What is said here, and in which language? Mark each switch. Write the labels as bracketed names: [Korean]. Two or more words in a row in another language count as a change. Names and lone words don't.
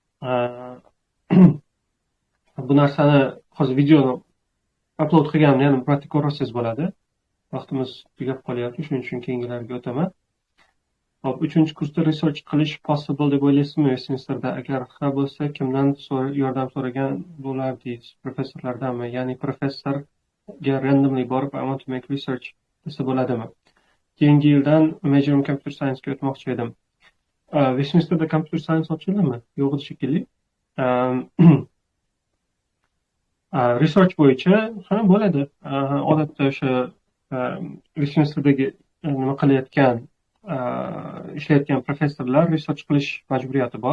[Uzbek] Bu narsani hozir videoni upload qilganimni yana bir marta ko'rsangiz bo'ladi. Vaqtimiz tugab qolyapti, shuning uchun keyingilarga o'taman. Hop, 3-kursda research qilish possible deb o'ylaysizmi Westminsterda? Agar ha bo'lsa, kimdan yordam so'ragan bo'lardingiz? Professorlardanmi? Ya'ni professorga randomly borib [English] I want to make research [Uzbek] desa bo'ladimi? Keyingi yildan [English] major computer science [Uzbek] ga o'tmoqchi edim. Westminsterda [English] computer science [Uzbek] ochildimi? Yo'q shekilli. Research bo'yicha ha bo'ladi. Odatda o'sha Westminsterdagi nima qilayotgan ishlayotgan professorlar research qilish majburiyati bor.